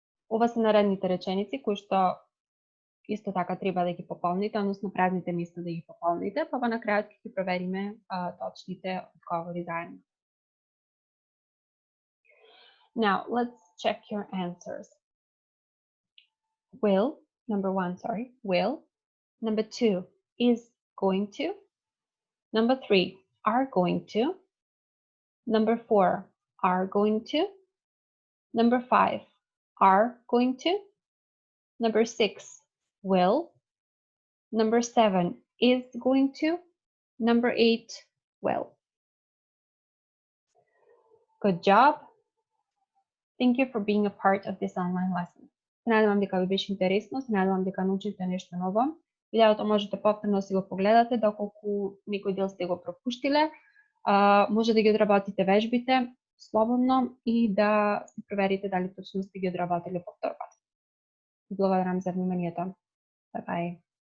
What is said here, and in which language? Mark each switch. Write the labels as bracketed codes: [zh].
[mk] Ова се наредните реченици кои што исто така треба да ги пополните, односно празните места да ги пополните, па на крајот ќе ги провериме точните одговори заедно. [en] Now, let's check your answers. Will, number 1, will. Number 2, is going to. Number 3, are going to. Number 4, are going to. Number 5, are going to. Number 6, will. Number 7, is going to. Number 8, will. Good job. Thank you for being a part of this online lesson. [mk] Се надевам дека ви беше интересно, се надевам дека научите нешто ново. Видеото можете повторно си го погледате, доколку некој дел сте го пропуштиле. Може да ги одработите вежбите слободно и да си проверите дали точно сте ги одработиле повтор пат. Благодарам за вниманието. [en] Bye bye.